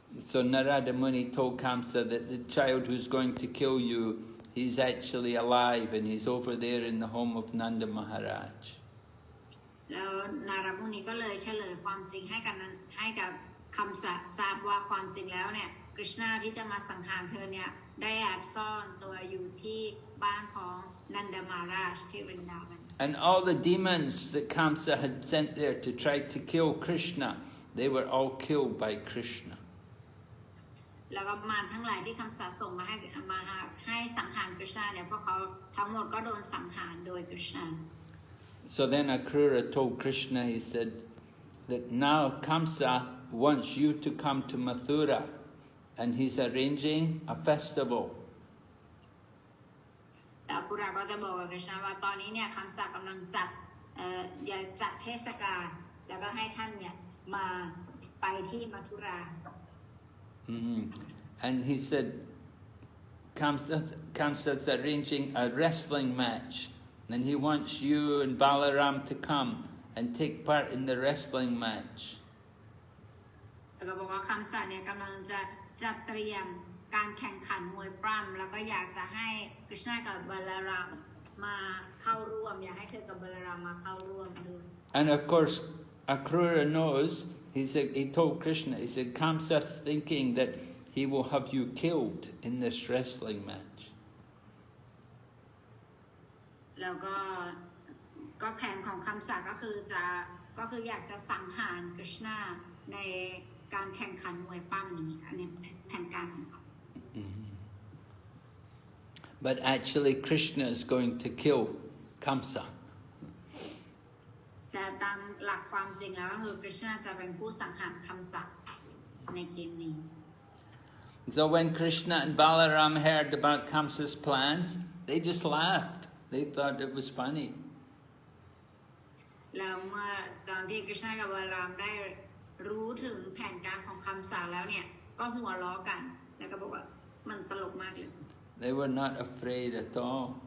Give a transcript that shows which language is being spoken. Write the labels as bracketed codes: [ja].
[en] So Narada Muni told Kamsa that the child who's going to kill you, he's actually alive and he's over there in the home of Nanda Maharaj. [th] แล้วนารามุนีก็เลยเฉลยความจริงให้กับคำทราบว่าความจริงแล้วเนี่ยกฤษณาที่จะมาสังหารเธอเนี่ยได้แอบซ่อนตัวอยู่ที่บ้านของนันดามาราชที่วรินดาวัน [en] And all the demons that Kamsa had sent there to try to kill Krishna, they were all killed by Krishna. [th] แล้วก็มารทั้งหลายที่คำสาส่งมาให้สังหารกฤษณาเนี่ยพวกเขาทั้งหมดก็โดนสังหารโดยกฤษณา [en] So then Akrūra told Krishna, he said that now Kamsa wants you to come to Mathura and he's arranging a festival. [th] แต่อากุระก็จะบอกกับกฤษณาว่าตอนนี้เนี่ยคำสากำลังจัดเทศกาลแล้วก็ให้ท่านเนี่ยมาไปที่มัทุรา [en] And he said, Kamsa's arranging a wrestling match, and he wants you and Balaram to come and take part in the wrestling match. [th] แล้วก็บอกว่าคำสาเนี่ยกำลังจะจัดเตรียมการแข่งขันมวยปล้ำแล้วก็อยากจะให้กฤษณากับบาลารามมาเข้าร่วมอยากให้เธอกับบาลารามมาเข้าร่วมด้วย [en] And of course, Akrūra knows. He told Krishna, he said, Kamsa's thinking that he will have you killed in this wrestling match. [th] แล้วก็แผนของคำสาก็คืออยากจะสังหารกฤษณาในการแข่งขันมวยปล้ำนี้อันนี้แผนการของเขา [en] But actually Krishna is going to kill Kamsa. [th] แต่ตามหลักความจริงแล้วก็คือกฤษณาจะเป็นผู้สังหารคำสาในเกมนี้ [en] So when Krishna and Balaram heard about Kamsa's plans, they just laughed. They thought it was funny. [th] แล้วเมื่อตอนที่กฤษณากับบาลารามได้รู้ถึงแผนการของคำสาแล้วเนี่ยก็หัวล้อกันแล้วก็บอกว่ามันตลกมากเลย [en] They were not afraid at all.